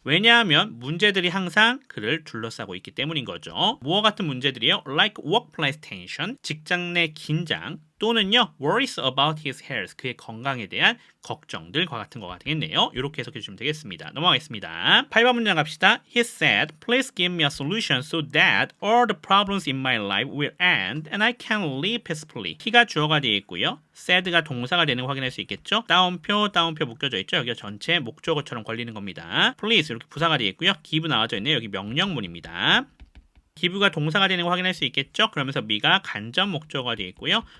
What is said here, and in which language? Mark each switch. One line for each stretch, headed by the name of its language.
Korean: 왜냐하면 문제들이 항상 그를 둘러싸고 있기 때문인 거죠. 무엇 같은 문제들이요?
English: like workplace tension,
Korean: 직장 내 긴장, 또는요,
English: worries about his health,
Korean: 그의 건강에 대한 걱정들과 같은 거가 되겠네요. 이렇게 해석해 주시면 되겠습니다. 넘어가겠습니다. 8번 문장 갑시다.
English: He said, please give me a solution so that all the problems in my life will end and I can live peacefully.
Korean: he가 주어가 되어 있고요. said가 동사가 되는 거 확인할 수 있겠죠? 따옴표 묶여져 있죠? 여기가 전체 목적어처럼 걸리는 겁니다. please 이렇게 부사가 되어 있고요. give 나와져 있네요. 여기 명령문입니다. 기부가 동사가 되는 거 확인할 수 있겠죠? 그러면서 미가 간접 목적어가 되어 있고요.